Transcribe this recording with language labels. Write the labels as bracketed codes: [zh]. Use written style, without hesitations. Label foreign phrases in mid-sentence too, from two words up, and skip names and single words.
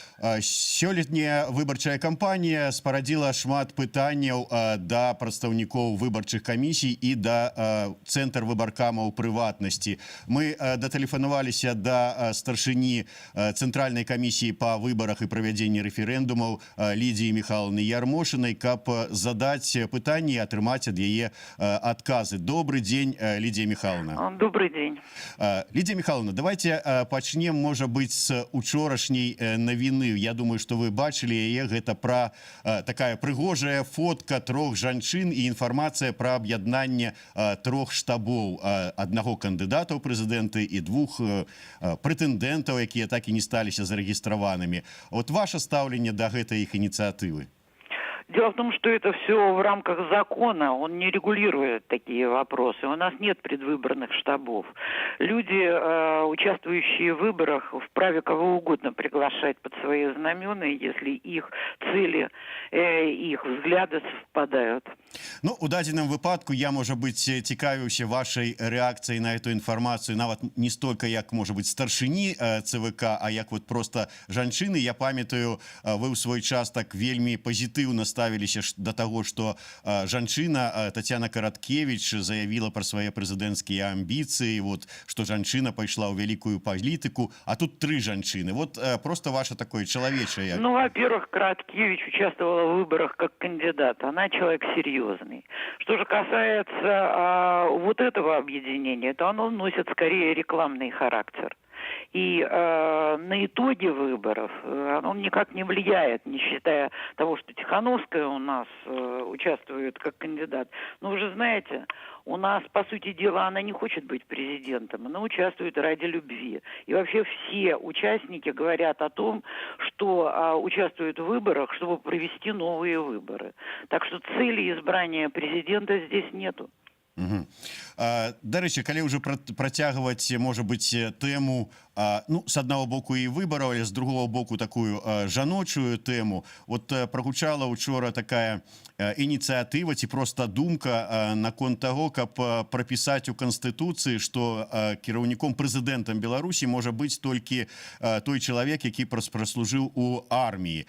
[be] Сёлетняя выбарчая кампанія спарадзіла шмат пытанняў да прадстаўнікоў выбарчых камісій і да цэнтр выбаркама ў прыватнасці. Мы датэлефанаваліся да старшыні цэнтральнай камісіі па выбарах і правядзенні рэферэндумаў Лідзіі Міхайлаўны Ярмошынай, каб задаць пытанні і атрымаць ад яе адказы. Добрый дзень, Лідзія Міхайлаўна. [ru] Добрый день. [be] Лидия Михайловна, давайте пачнем, [ru] может быть, [be] с учорашняй навіны. [ru] Я думаю, что вы [be] бачили яе. Гэта пра такая прыгожая фотка 3 жанчын і інфармацыя пра аб'яднанне 3 штабоў. Аднаго кандыдата ў прэзідэнты і 2 прэтэндэнтаў, якія так і не сталіся зарэгістраванымі. Вот ваше стаўленне да гэтай іх ініцыятывы? [ru] Дело в том, что это все в рамках закона, он не регулирует такие вопросы. У нас нет предвыборных штабов. Люди, участвующие в выборах, вправе кого угодно приглашать под свои знамена, если их цели, их взгляды совпадают. [be] Ну, у дадзеным выпадку я, [ru] может быть, [be] цікавіўся [ru] вашей реакцией на эту информацию, [be] нават [ru] не столько [be] як, [ru] может быть, [be] старшыні ЦВК, а як вот просто жанчыны. Я памятаю, вы ў свой час так вельмі пазітыўна ставіліся [ru] до того, что [be] жанчына Татьяна Караткевич [ru] заявила про свои [be] прэзідэнцкія амбіцыі, вот, что жанчына пайшла ў вялікую палітыку, а тут 3 жанчыны. [ru] Вот просто ваше такое человечее. Ну, во-первых, Караткевич участвовала в выборах как кандидат. Она человек серьезный. Что же касается вот этого объединения, то оно носит скорее рекламный характер. И на итоге выборов оно никак не влияет, не считая того, что Тихановская у нас участвует как кандидат. Но вы же знаете, у нас, по сути дела, она не хочет быть президентом, она участвует ради любви. И вообще все участники говорят о том, что участвуют в выборах, чтобы провести новые выборы. Так что цели избрания президента здесь нету. [be] Дарэчы, калі ўжо працягваць, можа быць, тэму, ну, с аднаго боку і выбараў, але з другого боку такую жаночую тэму. Вот прагучала учора такая ініцыятыва ці проста думка наконт таго, каб прапісаць у Канстытуцыі, што кіраўніком прэзідэнтам Беларусі можа быць толькі той чалавек, які праслужыў у арміі.